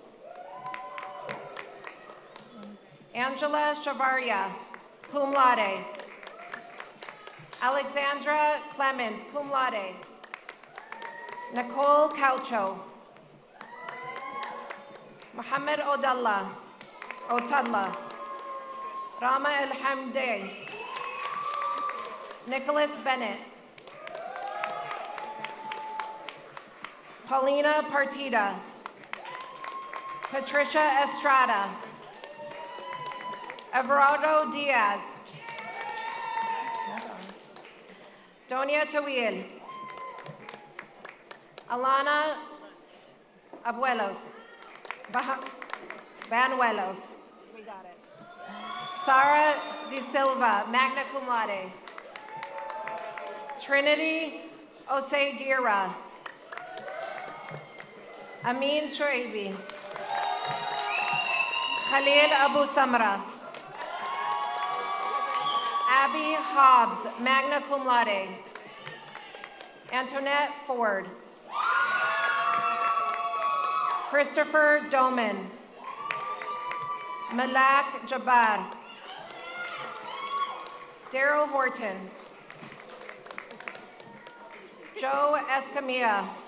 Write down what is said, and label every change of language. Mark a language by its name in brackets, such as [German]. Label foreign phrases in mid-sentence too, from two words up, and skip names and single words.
[English] Angela Chavaria, [Latin] cum laude. [English] Alexandra Clemens, [Latin] cum laude. [English] Nicole Caucho. Mohammed Otadla. Rama El Hamde. Nicholas Bennett. Paulina Partida. Patricia Estrada. Everardo Diaz. Donia Tawil. Alana Abuelos. Banuelos. We got it. Sara De Silva, [Latin] magna cum laude. [English] Trinity Oseguera. Amin Shoaibi. Khalil Abu Samra. Abby Hobbs, [Latin] magna cum laude. [English] Antoinette Ford. Christopher Doman. Malak Jabbar. Daryl Horton. Joe Escamilla.